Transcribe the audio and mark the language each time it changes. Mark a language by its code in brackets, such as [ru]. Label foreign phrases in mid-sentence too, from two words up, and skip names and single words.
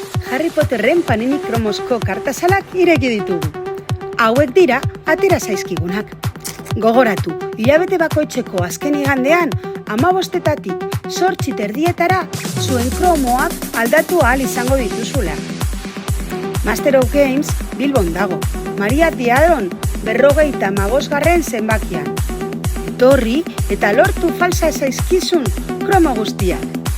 [eu] Harry Potterren Panini Kromozko kartazalak ireki ditugu. Hauek dira atera zaizkigunak. Gogoratu, hilabete bakoitzeko azken igandean, 15-etatik 8:30 zuen kromoak aldatu ahal izango dituzula. Master of Games Bilbon dago, Maria Diadon 55. zenbakian. Etorri eta lortu falsa zaizkizun kromo guztiak.